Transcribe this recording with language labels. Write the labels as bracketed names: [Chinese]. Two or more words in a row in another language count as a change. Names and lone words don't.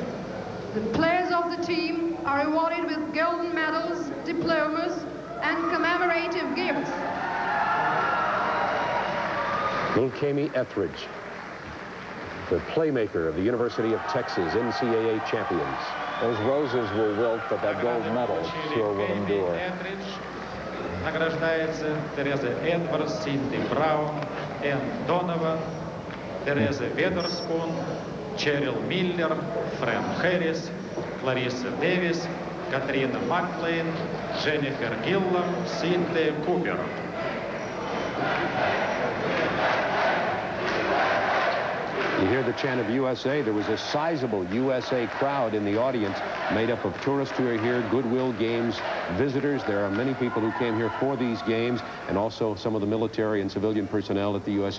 [English] The players of the team are awarded with golden medals, diplomas, and commemorative gifts. Little Kami Etheridge, the playmaker of the University of Texas NCAA champions. Those roses will wilt, but that gold medal sure will endure. [Russian] Награждается Тереза Эдвардс, Синди Браун, Энн Донован, Тереза Ведерспун, Черил Миллер, Фрэн Хэрис, Клариса Дэвис, Катрина Маклейн, Дженнифер Гиллам, Синди Купер. [English] You hear the chant of USA. There was a sizable USA crowd in the audience made up of tourists who are here, Goodwill Games visitors. There are many people who came here for these games, and also some of the military and civilian personnel at the U.S.